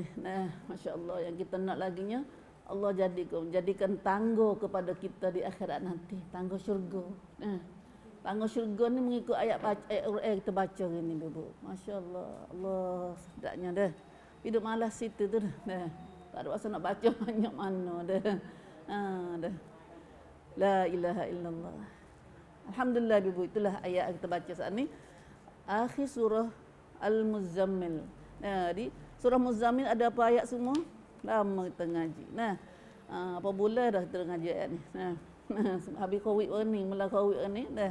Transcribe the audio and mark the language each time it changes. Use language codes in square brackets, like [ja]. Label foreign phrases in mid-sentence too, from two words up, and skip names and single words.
[ms] Nah, masya-Allah, yang kita nak laginya Allah jadikan tangga kepada kita di akhirat nanti, tangga syurga. Nah, tangga syurga ni mengikut ayat Quran kita baca ni, Ibu. Masya-Allah. Allah sedapnya dah. Hidup malas situ tu dah. Nah, tak ada masa nak baca banyak mana dah. Dah. [ar] La ilaha illallah. [ms] Alhamdulillah Ibu, itulah ayat yang kita baca saat ni. Akhir surah Al-Muzammil. Nah, di surah Muzammil ada apa ayat semua? Lama kita ngaji. Nah, apa bulan dah kita ngaji ayat ni. Nah, habis Covid ni, mula Covid ni dah.